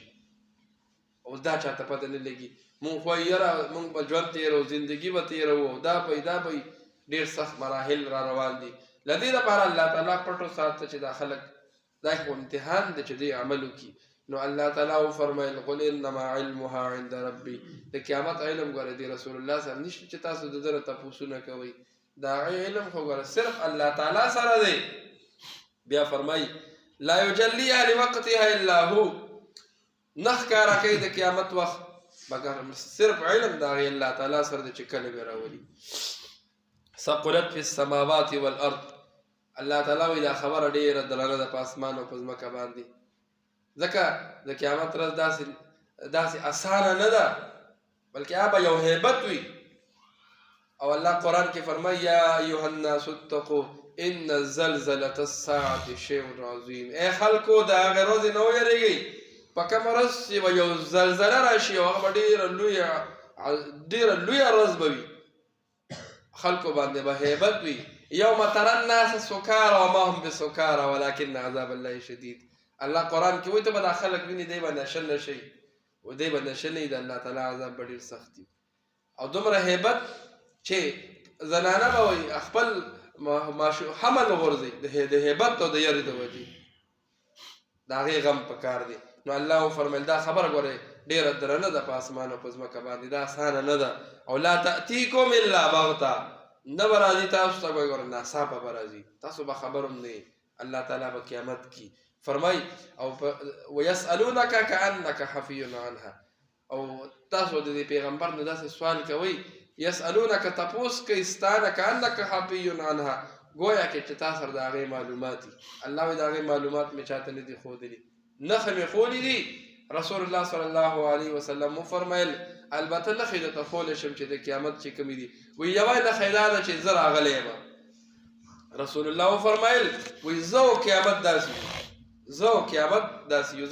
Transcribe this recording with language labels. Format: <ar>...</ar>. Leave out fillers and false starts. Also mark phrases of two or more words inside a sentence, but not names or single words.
<ps>اوس دا چاته پته نه لګي مونږ خو یاره مونږ به ژوند تېرو زندګي به تېروو او دا به ډېر سخت مراحل را روان دي. له دې لپاره الله تعالی پټو ساته چې دا خلک دا خو امتحان دی چې دوی عمل وکړي. نو الله تعالی وفرمایل</ps> <ar>قل انما علمها عند ربي.</ar> <ps>د قیامت علم ګوره دی رسول الله سره نشته چې تاسو د ده نه تپوسونه کوئ. دا علم خو ګوره صرف الله تعالی سره دی. بیا فرمایي</ps> <ar>لا یجلیها لوقتها الا هو.</ar> <ps>نه ښکاره کوي د قیامت وخت مګر صرف علم د هغې الله تعالی سره دی چې کله به راولي.</ps> <ar>ثقلت فی السماوات والارض.</ar> <ps>الله تعالی وایي دا خبره ډېره درنه ده په اسمان او په ځمکه باندې. ځکه د قیامت ورځ داسې اسانه نه ده بلکې هغه به یو هیبت وي. او الله قرآن کې فرمایي</ps> <ar>یا ایها الناس اتقوا ان زلزلة الساعة شیء عظیم.</ar> <ps>ای خلکو د هغې ورځې نه ویرېږئ په کومه ورځ چې به یو زلزله راشي او هغه به ډېره لویه ورځ به وي. خلکو باندې به هیبت وي.</ps> <ar>یوم ترى الناس سکارى وما هم بسکارى ولكن عذاب الله شدید.</ar> <ps>الله قرآن کې وایي ته به دا خلک ویني دی به نشه نه شي او دی به نشه نه وي د الله تعالی عذاب به ډېر سخت وي. او دومره هیبت چې زنانه به وایي خپل حمل وغورځوي د هیبت او د یرې د وجې د هغې غم په کار دی. نو الله وفرمیل دا خبره ګورئ ډېره درنه ده په اسمان او په ځمکه باندې. دا اسانه نه ده. او</ps> <ar>لا تأتیکم الا بغته.</ar> <ps>نه به راځي تاسو ته به ګوره ناڅاپه به راځي. تاسو به خبر هم نه یې. الله تعالی به قیامت کی فرمای او</ps> <ar>ويسألونك كأنك حفي عنها.</ar> <ps>او تاسو د دې پیغمبر نه داسې سوال کوئ يسألونك تپوس کوي ستانه</ps> <ar>كأنك حفي عنها</ar> <ps>گویا کې چې تاسو سره د هغې معلومات دي. الله وایي د هغې معلومات مې چاته نه دي ښودلي نښې مې ښولي دي. رسول الله</ps> <ar>صلی الله علیه وسلم</ar> <ps>وفرمیل البته نښې درته ښولی شم چې د قیامت چې کومې دي. وایي یوه نښې دا ده چې زه راغلی یم. رسول الله وفرمیل وایي زه او قیامت داسې یو زه او قیامت داسې یو.</ps>